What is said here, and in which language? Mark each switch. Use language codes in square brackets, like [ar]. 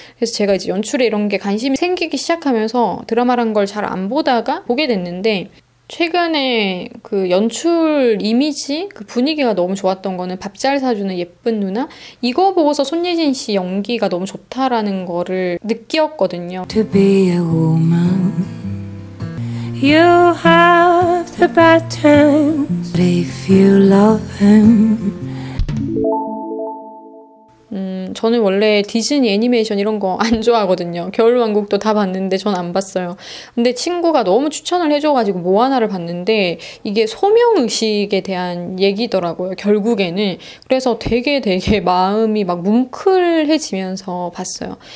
[ko] 그래서 제가 이제 연출에 이런 게 관심이 생기기 시작하면서 드라마란 걸 잘 안 보다가 보게 됐는데 최근에 그 연출 이미지 그 분위기가 너무 좋았던 거는 밥 잘 사주는 예쁜 누나 이거 보고서 손예진 씨 연기가 너무 좋다라는 거를 느꼈거든요. [en] To be a woman, you have the bad times, but if you love him. [ko] 저는 원래 디즈니 애니메이션 이런 거 안 좋아하거든요. 겨울왕국도 다 봤는데 전 안 봤어요. 근데 친구가 너무 추천을 해줘가지고 모아나를 봤는데 이게 소명의식에 대한 얘기더라고요. 결국에는. 그래서 되게 마음이 막 뭉클해지면서 봤어요.